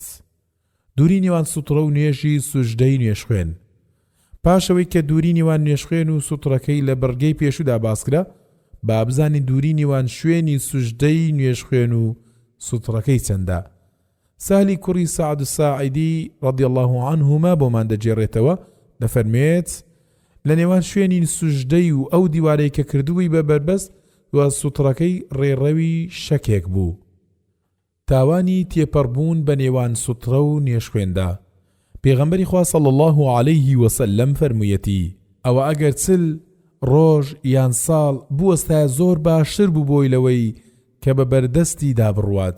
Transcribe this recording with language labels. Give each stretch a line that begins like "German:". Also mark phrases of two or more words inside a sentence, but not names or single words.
Central Kurdish: دووری نێوان سوتڕە و نوێژی سوژدەی نوێژ خوێن. پاشەوەی کە دووری نێوان نوێژ خوێن و سوتڕەکەی لە بەرگەی پێشودا باسکرا، با بزانین دووری نێوان شوێنی سوژدەی نوێژ خوێن و سوتڕەکەی چەندە. سالی کوڕی سعد الساعیدی
Arabic: رضی الله عنهما
Central Kurdish: بۆمان دەجێڕێتەوە، دەفەرمێت لە نێوان شوێنی سوژدەی و ئەو دیوارەی کە کردووی بە بربەست و سوتڕەکەی ڕێڕەوی شەکێک بوو. تاوانی تێپەڕبوون بە نێوان سوتڕە و نوێژ خوێندا. پێغەمبەری خوا
Arabic: صلی الله عەلەیه وسلم
Central Kurdish: فەرموویەتی ئەوە ئەگەر چل ڕۆژ یان ساڵ بوەستایە زۆر باشتر بوو بۆی لەوەی کە بە بەردەستی دابڕوات.